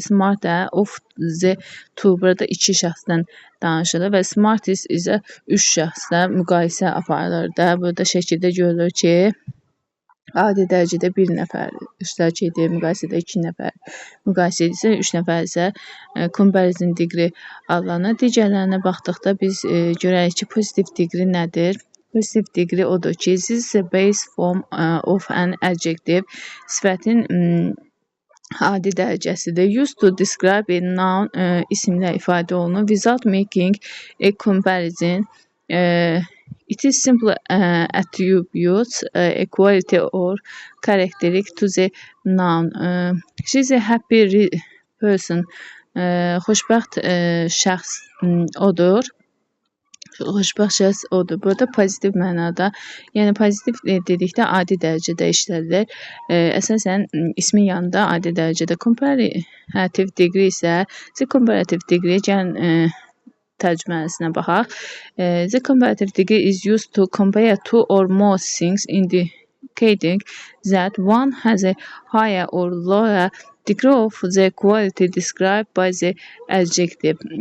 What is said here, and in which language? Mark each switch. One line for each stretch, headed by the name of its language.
Azerbaijani: Smart da of the to, burada iki şəxsdən danışılır və smartest isə üç şəxslə müqayisə aparılır da. Burada şəkildə görülür ki, adi dərəcədə bir nəfər iştirak edir, müqayisədə 2 nəfər, müqayisə edirsə 3 nəfər isə comparison degree adlanır. Digərlərinə baxdıqda biz görərik ki, positive degree nədir?
English: Positive degree
Azerbaijani: odur ki,
English: this is the base form of an adjective.
Azerbaijani: Sifətin adi dərəcəsidir.
English: Used to describe a noun,
Azerbaijani: isimlə ifadə olunur.
English: Without making a comparison, it is simple attributes a quality or characteristic to the noun. She is a happy person.
Azerbaijani: Xoşbəxt şəxs odur. Xoşbəxt şəxs odur. Burada pozitiv mənada, yəni pozitiv dedikdə adi dərəcədə işlədilir. Əsasən ismin yanında adi dərəcədə. Comparative degree isə the comparative degree, gəlin tərcüməsinə baxaq.
English: The comparative degree is used to compare two or more things, indicating that one has a higher or lower degree of the quality described by the adjective.